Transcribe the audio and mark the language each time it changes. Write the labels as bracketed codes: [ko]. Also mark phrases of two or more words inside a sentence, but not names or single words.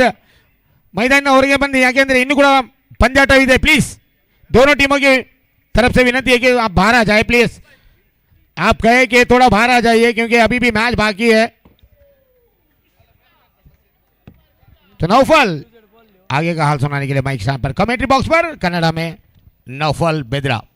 [kn] ಮೈದಾನ ಹೊರಗೆ बंदी ಯಾಕೆಂದ್ರೆ ಇನ್ನೂ ಕೂಡ पंजाट ಇದೆ. [hi] प्लीज दोनों टीमों की तरफ से विनती है कि आप बाहर आ जाए प्लीज. आप कहे कि थोड़ा बाहर आ जाइए क्योंकि अभी भी मैच बाकी है. तो नौफल आगे का हाल सुनाने के लिए [en] mic stand [hi] पर [en] commentary box [hi] पर कन्नड़ा में नौफल बेदरा.